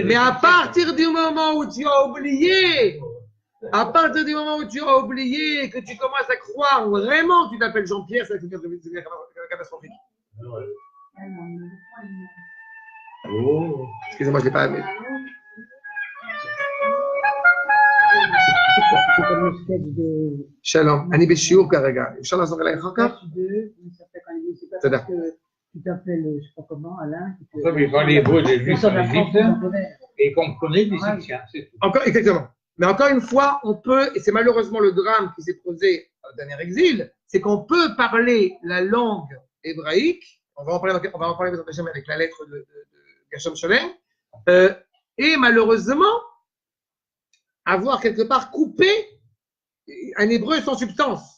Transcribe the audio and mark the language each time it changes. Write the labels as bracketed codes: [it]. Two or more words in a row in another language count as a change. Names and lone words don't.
[fr] Mais à partir du moment où tu as oublié, que tu commences à croire vraiment que tu t'appelles Jean-Pierre, ça devient catastrophique. Oh. Excusez-moi, je ne l'ai pas aimé. C'est comme une espèce de. [he] Shalom. אני בשיעור כרגע. אפשר לעזור אליי אחר כך? [fr] C'est pas [he] תודה. [fr] parce que tu t'appelles, je sais pas comment, Alain. Comme il parlait hébreu des Juifs en Égypte, Égypte. et comprenez les Égyptiens, c'est tout. Encore, exactement. Mais encore une fois, on peut, et c'est malheureusement le drame qui s'est posé au dernier exil, c'est qu'on peut parler la langue hébraïque, on va en parler avec la lettre de Gershom Sholem, et malheureusement, avoir quelque part coupé un hébreu sans substance.